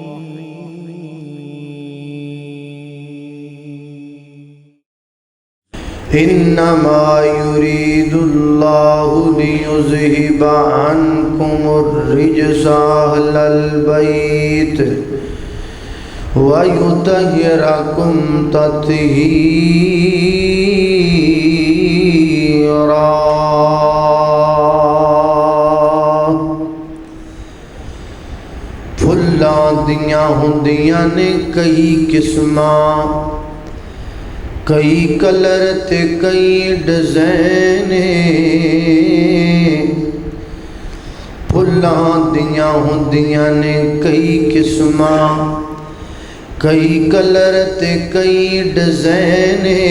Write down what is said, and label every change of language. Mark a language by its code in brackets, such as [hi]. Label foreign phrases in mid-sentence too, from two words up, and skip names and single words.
[ar] انما يريد الله ليذهب عنكم الرجس اهل البيت ويطهركم تطهيرا۔ [pa] پھلاں دیاں ہوندیاں نے کئی قسماں، کئی کلر تے کئی ڈیزائن، پھلاں دیاں ہوندیاں نے کئی قسماں، کئی کلر تے کئی ڈیزائن،